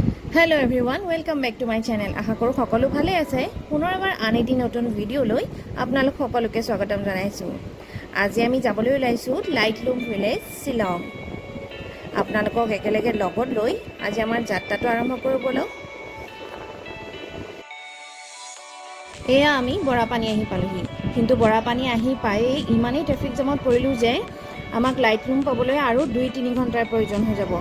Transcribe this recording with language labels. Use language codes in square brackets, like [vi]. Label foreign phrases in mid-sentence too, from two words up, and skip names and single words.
[en] Hello everyone welcome back to my channel. [hi] आशा करूँ [as] সকলো ভালে আছে। পুনৰ এবাৰ আন এটি নতুন ভিডিঅ'লৈ আপোনালোক সকলোকে স্বাগতম জনাইছোঁ। আজি আমি যাবলৈ ওলাইছোঁ লাইটলুম ভিলেজ শ্বিলং। আপোনালোকক একেলগে লগত লৈ আজি আমাৰ যাত্ৰাটো আৰম্ভ কৰোঁ বলক। এয়া আমি বৰাপানী আহি পালোহি, কিন্তু বৰাপানী আহি পায়েই ইমানেই [en] traffic jam [as] পৰিলোঁ যে আমাক লাইটলুম পাবলৈ আৰু 2-3 ঘণ্টাৰ প্ৰয়োজন হৈ যাব।